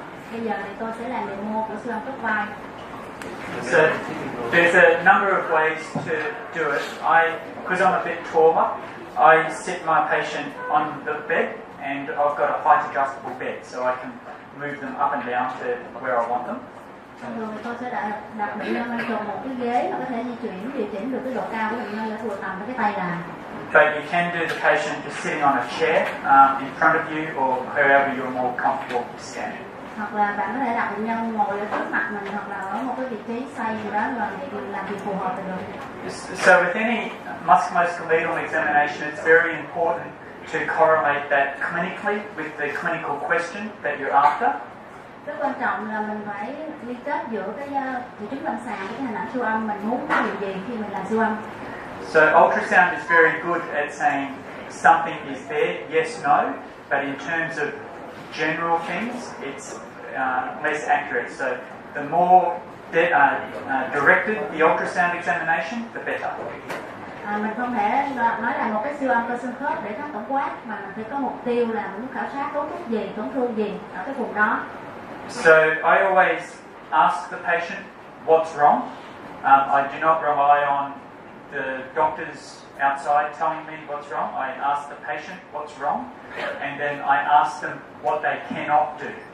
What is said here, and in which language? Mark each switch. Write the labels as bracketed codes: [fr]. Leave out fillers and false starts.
[vi] Bây giờ thì tôi sẽ làm demo của siêu âm cấp vai. [en] So there's a number of ways to do it. Because I'm a bit taller, I sit my patient on the bed, and I've got a height adjustable bed, so I can move them up and down to where I want them. [vi] Thông thường thì tôi sẽ đặt bệnh nhân lên trên một cái ghế mà có thể điều chỉnh được cái độ cao của bệnh nhân để vừa tầm với cái tay là. [en] But you can do the patient just sitting on a chair in front of you or wherever you're more comfortable scanning. [vi] Hoặc là bạn có thể đặt bệnh nhân ngồi ở trước mặt mình hoặc là ở một cái vị trí xoay gì đó rồi làm việc phù hợp được. [en] So with any musculoskeletal examination, it's very important to correlate that clinically with the clinical question that you're after. [vi] Rất quan trọng là mình phải liên kết giữa cái triệu chứng lâm sàng với cái hình ảnh siêu âm mình muốn cái điều gì khi mình làm siêu âm. [en] So ultrasound is very good at saying something is there, yes, no, but in terms of general things, it's less accurate. So the more directed the ultrasound examination, the better. [vi] Mình không thể nói là một cái siêu âm cơ xương khớp để khám tổng quát, mà mình phải có mục tiêu là mình muốn khảo sát cấu trúc gì, tổn thương gì ở cái vùng đó. [en] So I always ask the patient what's wrong. I do not rely on the doctors outside telling me what's wrong. I ask the patient what's wrong, and then I ask them what they cannot do.